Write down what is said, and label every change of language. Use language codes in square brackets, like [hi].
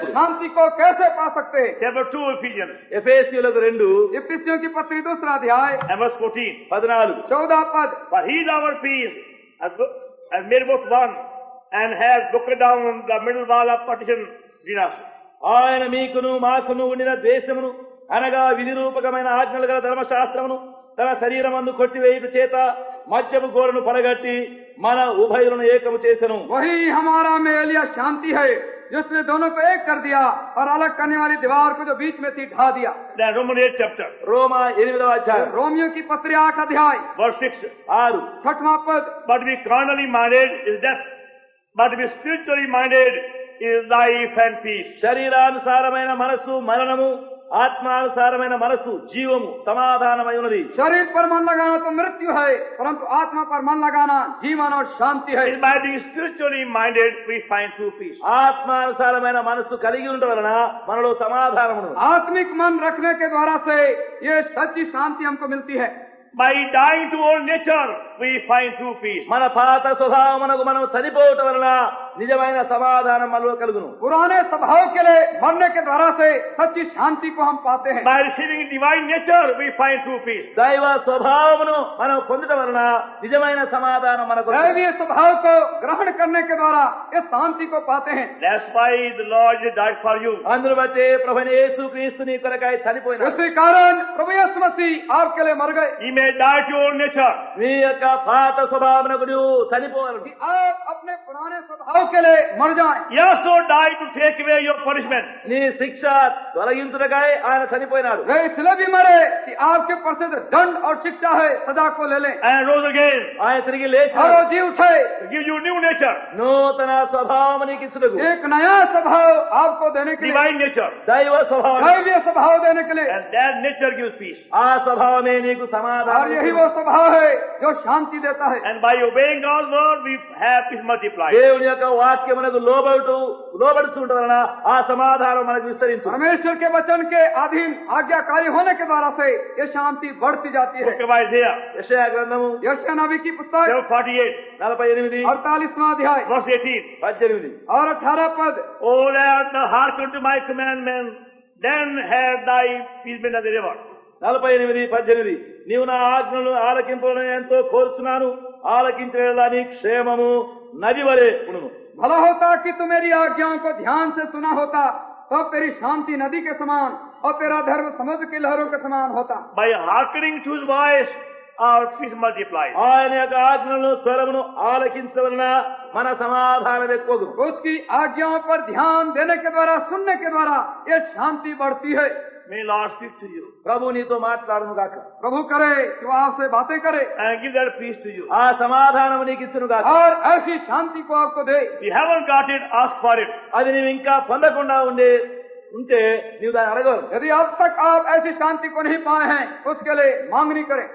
[hi] इस शांति को कैसे पा सकते हैं? [en] Chapter 2 Ephesians [te] ఎఫెసీయులకు 2 [hi] इफिसियों की पत्री 2 अध्याय [en] and verse 14. 14. [hi] 14 पद. [en] For he is our peace, has made both one, and has broken down the middle wall of partition between us. [te] ఆయన మీకును మాకును ఉండిన ద్వేషమును అనగా విధి రూపకమైన ఆజ్ఞలు గల ధర్మశాస్త్రమును తన శరీరమందు కొట్టివేయుట చేత మధ్యము గోడను పడగట్టి మన ఉభయులను ఏకము చేసెను. [hi] वही हमारा मेल या शांति है जिसने दोनों को एक कर दिया और अलग करने वाली दीवार को जो बीच में थी ढा दिया. [en] Then Romans 8 chapter, [te] రోమా 8వ అధ్యాయం [hi] रोमियो की पत्री 8 अध्याय [en] verse 6. 6. [hi] 6वां पद. [en] But to be carnally minded is death, but to be spiritually minded is life and peace. [te] శరీరానుసారమైన మనస్సు మరణము, ఆత్మానుసారమైన మనస్సు జీవము సమాధానమై ఉన్నది. [hi] शरीर पर मन लगाना तो मृत्यु है परंतु आत्मा पर मन लगाना जीवन और शांति है. [en] It is by being spiritually minded we find true peace. [te] ఆత్మానుసారమైన మనస్సు కలిగి ఉండటం వలన మనలో సమాధానమును. [hi] आत्मिक मन रखने के द्वारा से ये सच्ची शांति हमको मिलती है. [en] By dying to old nature we find true peace. [te] మన పాత స్వభావమునకు మనం చనిపోవటం వలన నిజమైన సమాధానం మనలో కలుగును. [hi] पुराने स्वभाव के लिए मरने के द्वारा से सच्ची शांति को हम पाते हैं. [en] By receiving divine nature we find true peace. [te] దైవ స్వభావమును మనం పొందటం వలన నిజమైన సమాధానం మనకు. [hi] दैवीय स्वभाव को ग्रहण करने के द्वारा इस शांति को पाते हैं. [en] That's why the Lord died for you. [te] అందును బట్టి ప్రభువైన యేసుక్రీస్తు నీ కొరకై చనిపోయినాడు. [hi] इसी कारण प्रभु यीशु मसीह आपके लिए मर गए. [en] He may die to old nature. [te] నీ యొక్క పాత స్వభావమునకు నువ్వు చనిపోవాలి. [hi] कि आप अपने पुराने स्वभाव के लिए मर जाएं. [en] He also died to take away your punishment. [te] నీ శిక్ష తొలగించుటకై ఆయన చనిపోయినాడు. [hi] वे इसलिए भी मरे कि आपके पर से जो दंड और शिक्षा है सदा को ले लें. [en] And rose again [te] ఆయన తిరిగి [hi] और [te] లేచాడు. [hi] वो जी उठे. [en] to give you new nature. [te] నూతన స్వభావము నీకు ఇచ్చుటకు, [hi] एक नया स्वभाव आपको देने के लिए, [en] Divine nature. [te] దైవ స్వభావం. [hi] दैवीय स्वभाव देने के लिए. [en] And that nature gives peace. [te] ఆ స్వభావమే నీకు [hi] और [te] సమాధానం. [hi] यही वो स्वभाव है जो शांति देता है. [en] And by obeying God's word we have peace multiplied. [te] దేవుని యొక్క వాక్యమునకు లోబడుచుండటం వలన ఆ సమాధానం మనకు విస్తరించు. [hi] परमेश्वर के वचन के अधीन आज्ञाकारी होने के द्वारा से ये शांति बढ़ती जाती है. [en] Book of Isaiah, [te] యెషయా గ్రంథము [hi] यशायाह नबी की पुस्तक 48, 48, 48वां अध्याय [en] verse 18. 18. [hi] और 18 पद. [en] Oh, that thou hearken to my commandments, then have thy peace been as a river. 48, 18. [te] నీవు నా ఆజ్ఞలను ఆలకింపులను ఎంతో కోరుచున్నాను, ఆలకించిన నీ క్షేమము నది వలె ఉండును. [hi] भला होता कि तू मेरी आज्ञाओं को ध्यान से सुना होता तब तेरी शांति नदी के समान और तेरा धर्म समुद्र की लहरों के समान होता. [en] By hearkening to his voice, our peace multiplies. [te] ఆయన యొక్క ఆజ్ఞలను స్వరమును ఆలకించడం వలన మన సమాధానం ఎక్కువగును. [hi] उसकी आज्ञाओं पर ध्यान देने के द्वारा सुनने के द्वारा ये शांति बढ़ती है. [en] May Lord speak to you [te] ప్రభు నీతో మాట్లాడును గాక. [hi] प्रभु करे कि वो आपसे बातें करे [en] and give that peace to you. [te] ఆ సమాధానం నీకు ఇచ్చును గాక. [hi] और ऐसी शांति को आपको दे. [en] If you haven't got it, ask for it. [te] అది నీవు ఇంకా పొందకుండా ఉంటే నీవు దాన్ని అడగవు. [hi] यदि अब तक आप ऐसी शांति को नहीं पाए हैं उसके लिए मांगनी करें.